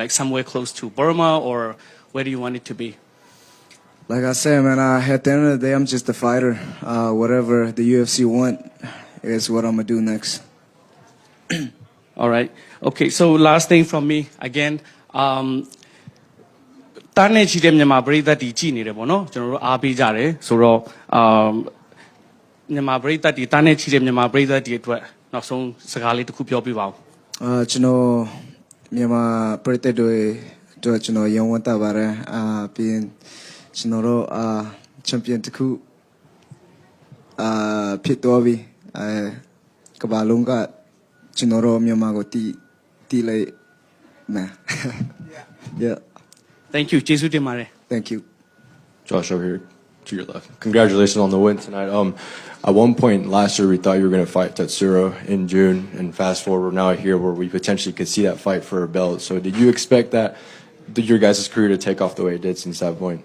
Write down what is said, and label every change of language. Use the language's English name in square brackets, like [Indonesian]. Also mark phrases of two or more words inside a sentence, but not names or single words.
[English] Like somewhere close to Burma, or where do you want it to be? Like I said, man, at the end of the day, I'm just a fighter. Whatever the UFC want is what I'm gonna do next. All right. Okay. So last thing from me again. [Burmese] တန်းနေချီတဲ့မြန်မာပရိသတ်တွေကြည်နေတယ်ပေါ့နော်ကျွန်တော်တို့အားပေးကြတယ်ဆိုတော့မြန်မာပရိသတ်တွေတန်းနေချီတဲ့မြန်မာပရိသတ်တွေအတွက်နောက်ဆုံးစကားလေးတစ်ခုပြောပြပါဦး ကျွန်တော်မြန်မာပရိသတ်တွေတို့ကျွန်တော်ရုံးဝတ်တာပါတယ်ပြီးရင်ကျွန်တော်တို့ချန်ပီယံတစ်ခုဖြစ်သွားပြီကမ္ဘာလုံးကကျွန်တော်တို့မြန်မာကိုတီးလိုက်မယ် yeah [English] Thank you. [Burmese] ကျေးဇူးတင်ပါတယ် [English] Thank you. Josh over here to your left. Congratulations on the win tonight. At one point last year, we thought you were going to fight Tatsuro in June, and fast forward, we're now here where we potentially could see that fight for a belt. So, did you expect your guys' career to take off the way it did since that point?